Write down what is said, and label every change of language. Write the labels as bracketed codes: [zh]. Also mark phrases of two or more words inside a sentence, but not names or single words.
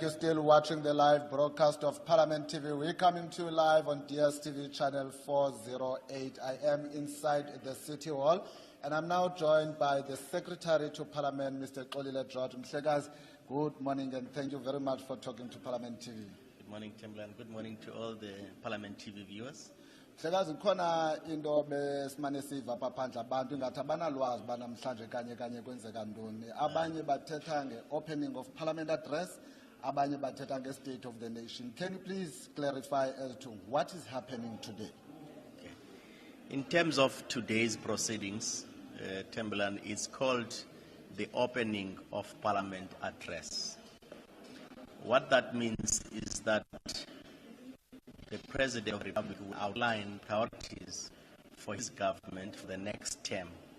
[en] You're still watching the live broadcast of Parliament TV. We're coming to you live on DSTV channel 408. I am inside the City Hall, and I'm now joined by the Secretary to Parliament, Mr. Xolile George Mhlekazi. Good morning, and thank you very much for talking to Parliament TV. Good morning, Timberland. Good morning to all the Parliament TV viewers. [xh] Mhlekazi, khona into besimane siva apha phandle abantu ingathi abanalwazi banamhlanje kanye kwenzeka ntoni. Abanye bathetha nge- [en] opening of Parliament address, [xh] abanye bathetha nge- [en] state of the nation. Can you please clarify as to what is happening today? Okay. In terms of today's proceedings, Timberland, is called the opening of Parliament address. What that means is that the President of the Republic will outline priorities for his government for the next term.